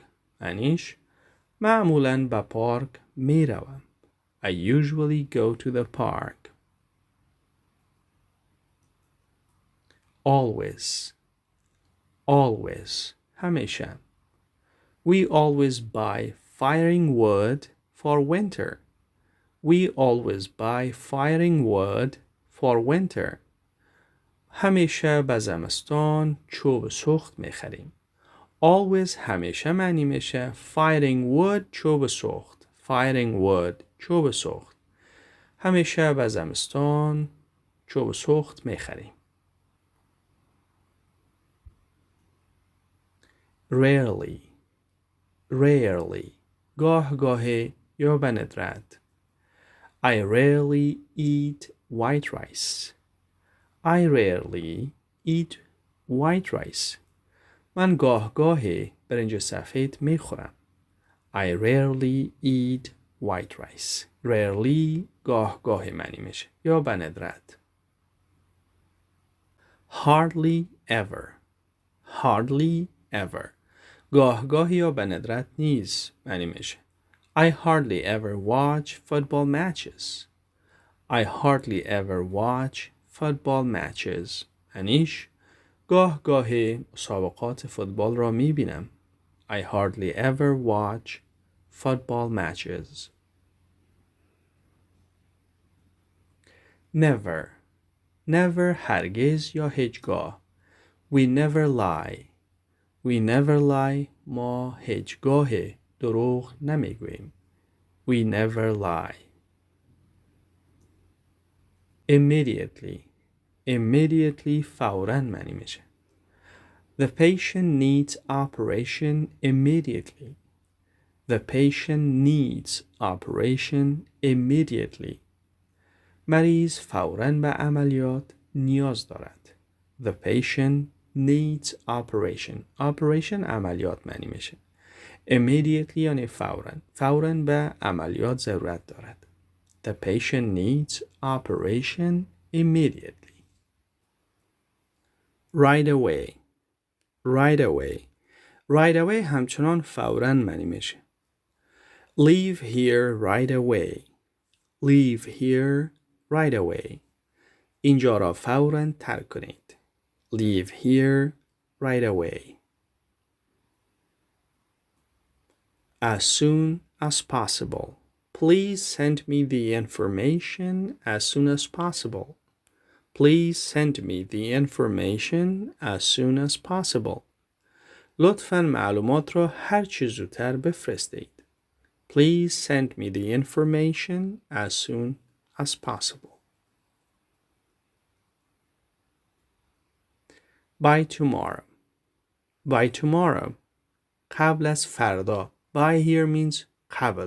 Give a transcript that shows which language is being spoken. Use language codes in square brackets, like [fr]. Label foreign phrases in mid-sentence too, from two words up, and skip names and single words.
[fa] معنیش معمولاً به پارک می روم. [en] I usually go to the park. Always. [fa] Always. همیشه. [en] We always buy firing wood for winter. We always buy firing wood for winter. [fa] همیشه به زمستان چوب سوخت میخریم. Always همیشه معنی میشه [en] firing wood [fa] چوب سوخت. [en] Firing wood [fa] چوب سوخت. همیشه به زمستان چوب سوخت میخریم. [en] Rarely. [fa] Rarely. گاه یا به ندرت. [en] I rarely eat white rice. I rarely eat white rice. [fa] من گاهی برنج سفید میخورم. [en] I rarely eat white rice. [fa] Rarely گاهی معنی میشه یا به ندرت. [en] Hardly ever. Hardly ever. [fa] گاهی یا به ندرت نیز معنی میشه. [en] I hardly ever watch football matches. I hardly ever watch football matches. [fa] معنیش گاهی مسابقات فوتبال را میبینم. [en] I hardly ever watch football matches. Never. [fa] Never هرگز یا هیچگاه. [en] We never lie. We never lie. [fa] ما هیچگاه دروغ نمیگوییم. [en] We never lie. [fa] Immediately. immediately فوراً معنی میشه. [en] The patient needs operation immediately. The patient needs operation immediately. [fa] مریض فوراً به عملیات نیاز دارد. [en] The patient needs operation. [fa] Operation عملیات معنی میشه. Immediately یعنی فوراً. فوراً به عملیات ضرورت دارد. [en] The patient needs operation immediately. Right away. Right away. Right away [fa] همچنان فوراً معنی میشه. [en] Leave here right away. Leave here right away. [fa] اینجا را فوراً ترک کنید. [en] Leave here right away. As soon as possible. Please send me the information as soon as possible. Please send me the information as soon as possible. [fa] لطفاً معلومات را هر چه زودتر بفرستید. [en] Please send me the information as soon as possible. By tomorrow. By tomorrow. [fa] قبل از فردا. [en] By here means قبل.